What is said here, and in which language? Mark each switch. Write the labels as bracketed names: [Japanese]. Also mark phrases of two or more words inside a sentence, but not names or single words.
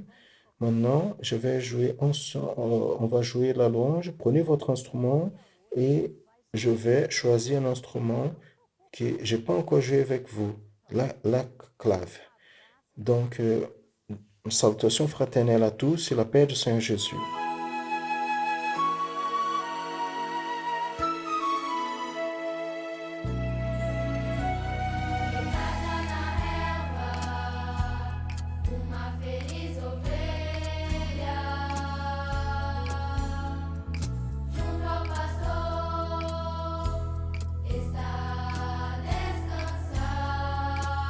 [French] Maintenant, je vais jouer on va jouer la longe. Prenez votre instrument et je vais choisir un instrument que je n'ai pas encore joué avec vous, la clave. Donc, salutations fraternelles à tous et la paix du Seigneur Jésus. [Portuguese] Uma feliz ovelha junto ao pastor está a descansar